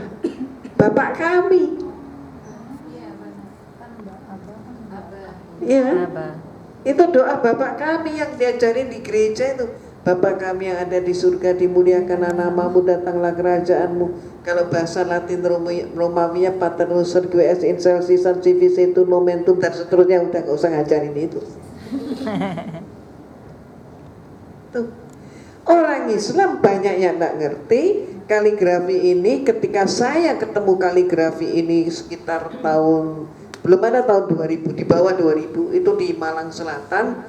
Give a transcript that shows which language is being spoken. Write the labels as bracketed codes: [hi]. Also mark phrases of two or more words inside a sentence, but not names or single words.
[id] Bapak kami. Iya, Abana. Kan Abah. Iya. Abah. Itu doa Bapak kami yang diajarin di gereja itu. Bapa kami yang ada di surga, dimuliakanlah namamu, datanglah kerajaanmu. Kalau bahasa Latin Romawinya [la] Pater Noster qui es in excelsis sanctificetur nomentum [id] dan seterusnya, udah gak usah ngajarin itu. Tuh. Orang Islam banyak yang gak ngerti kaligrafi ini. Ketika saya ketemu kaligrafi ini sekitar tahun, belum ada tahun 2000, di bawah 2000, itu di Malang Selatan.